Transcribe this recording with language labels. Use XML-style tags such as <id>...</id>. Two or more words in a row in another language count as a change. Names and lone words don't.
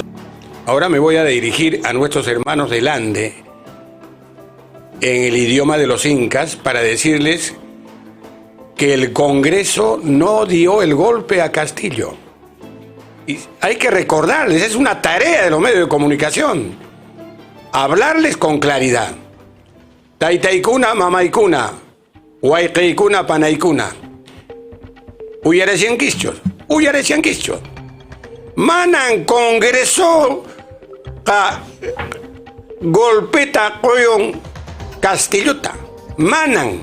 <es>Ahora me voy a dirigir a nuestros hermanos del Ande, en el idioma de los incas, para decirles que el Congreso no dio el golpe a Castillo. Y hay que recordarles, es una tarea de los medios de comunicación, hablarles con claridad.</es> <qu>Taitaikuna, mamaikuna, huaycaicuna, panaikuna, uyarecianquischos, manan Congreso ka golpeta coyon Castillota, manan,</qu>